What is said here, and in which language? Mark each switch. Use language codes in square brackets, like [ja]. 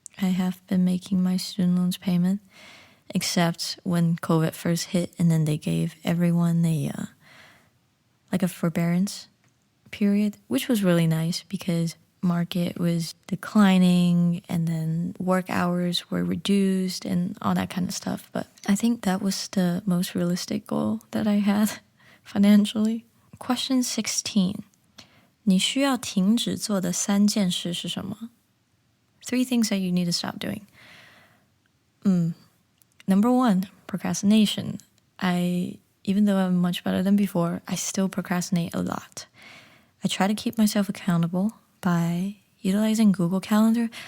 [en] I have been making my student loans payment, except when COVID first hit, and then they gave everyone a forbearance period, which was really nice because market was declining and then work hours were reduced and all that kind of stuff. But I think that was the most realistic goal that I had financially. Question 16. [zh] 你需要停止做的3件事是什么？ [en] 3 things that you need to stop doing. Number 1, procrastination. Even though I'm much better than before, I still procrastinate a lot. I try to keep myself accountable by utilizing Google Calendar.